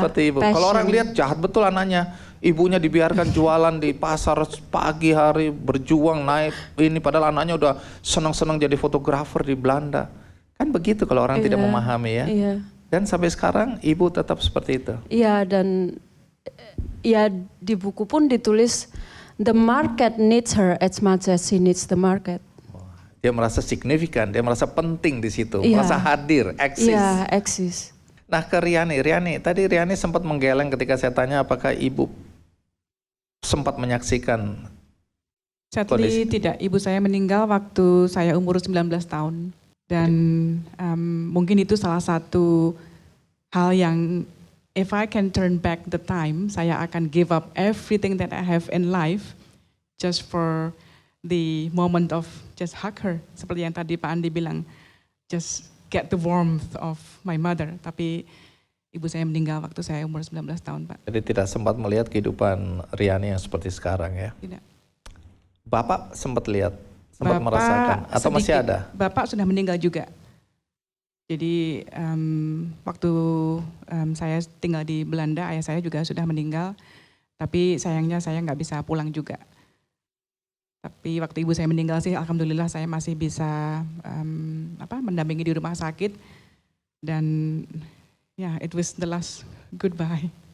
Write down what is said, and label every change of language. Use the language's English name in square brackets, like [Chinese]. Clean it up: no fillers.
[Indonesian] seperti ibu. Kalau orang lihat jahat betul anaknya, ibunya dibiarkan jualan di pasar pagi hari, berjuang naik ini, padahal anaknya udah senang-senang jadi fotografer di Belanda. Kan begitu kalau orang tidak memahami ya. Iya. Dan sampai sekarang ibu tetap seperti itu. Iya, dan ya di buku pun ditulis [English] the market needs her as much as she needs the market. [Indonesian] Dia merasa signifikan, dia merasa penting di situ, Iya. merasa hadir, eksis. Iya, eksis. Nah, ke Riani, tadi Riani sempat menggeleng ketika saya tanya apakah ibu sempat menyaksikan. Sadly tidak, ibu saya meninggal waktu saya umur 19 tahun. Dan mungkin itu salah satu hal yang [English] if I can turn back the time, [Indonesian] saya akan [English] give up everything that I have in life just for the moment of just hug her. [Indonesian] Seperti yang tadi Pak Andi bilang, [English] just get the warmth of my mother. [Indonesian] Tapi ibu saya meninggal waktu saya umur 19 tahun, Pak. Jadi tidak sempat melihat kehidupan Riani yang seperti sekarang ya? Tidak. Bapak sempat lihat, sempat merasakan, atau sedikit, masih ada? Bapak sudah meninggal juga. Jadi waktu saya tinggal di Belanda, ayah saya juga sudah meninggal. Tapi sayangnya saya nggak bisa pulang juga. Tapi waktu ibu saya meninggal sih, alhamdulillah saya masih bisa mendampingi di rumah sakit. Dan ya, [English] it was the last goodbye.